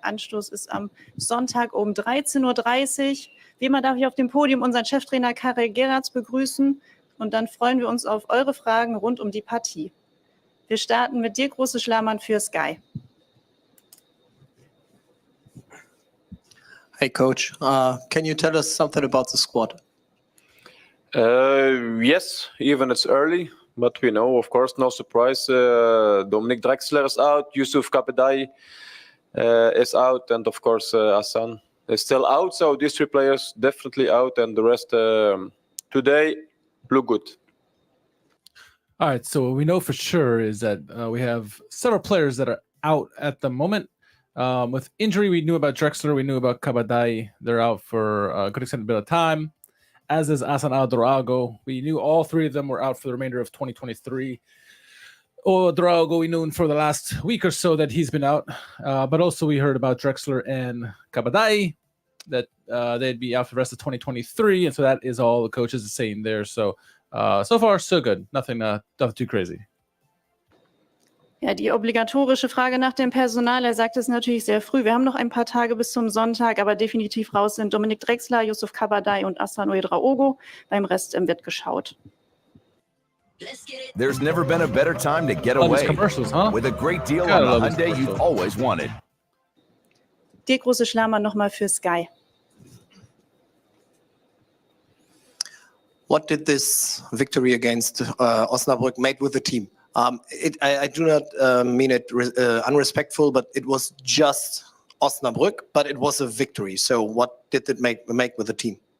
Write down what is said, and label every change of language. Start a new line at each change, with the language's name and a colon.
German: Anstoß ist am Sonntag um 13:30 Uhr. Wie immer darf ich auf dem Podium unseren Cheftrainer Karel Geraerts begrüßen und dann freuen wir uns auf eure Fragen rund um die Partie. Wir starten mit dir, Große Schlamann, für Sky.
English: Hey, Coach. Can you tell us something about the squad? Yes, even it's early. But we know, of course, no surprise, Dominic Drexler is out, Yusuf Kabadai is out, and of course, Hassan is still out. So these three players definitely out, and the rest today look good. All right, so what we know for sure is that we have several players that are out at the moment. With injury, we knew about Drexler, we knew about Kabadai. They're out for a good extended bit of time. As is Hassan Drago. We knew all three of them were out for the remainder of 2023. Drago, we knew for the last week or so that he's been out. But also we heard about Drexler and Kabadai, that they'd be out for the rest of 2023. And so that is all the coaches are saying there. So so far, so good. Nothing too crazy.
German: Ja, die obligatorische Frage nach dem Personal, er sagt es natürlich sehr früh. Wir haben noch ein paar Tage bis zum Sonntag, aber definitiv raus sind Dominic Drexler, Yusuf Kabadai und Hassan Drago. Beim Rest wird geschaut.
English: There's never been a better time to get away. Commercials, huh? With a great deal on the Hyundai you've always wanted.
German: Die Große Schlamann nochmal für Sky.
English: What did this victory against Osnabrück make with the team? I do not mean it unrespectful, but it was just Osnabrück, but it was a victory. So what did it make with the team?